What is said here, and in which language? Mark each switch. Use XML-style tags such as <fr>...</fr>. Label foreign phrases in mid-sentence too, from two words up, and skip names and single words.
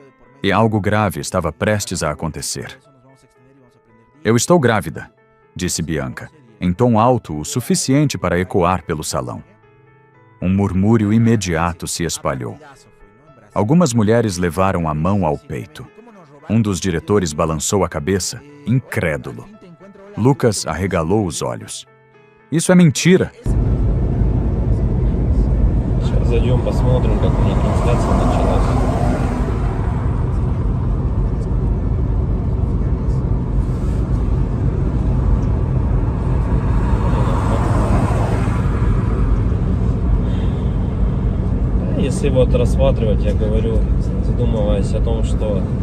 <pt>E algo grave estava prestes a acontecer. "Eu estou grávida", disse Bianca, em tom alto o suficiente para ecoar pelo salão. Um murmúrio imediato se espalhou. Algumas mulheres levaram a mão ao peito. Um dos diretores balançou a cabeça, incrédulo. Lucas arregalou os olhos. "Isso é mentira!"</pt> <ru>Сейчас зайдем, посмотрим, как у них трансляция началась. Если вот рассматривать, я говорю, задумываясь о том, что</ru>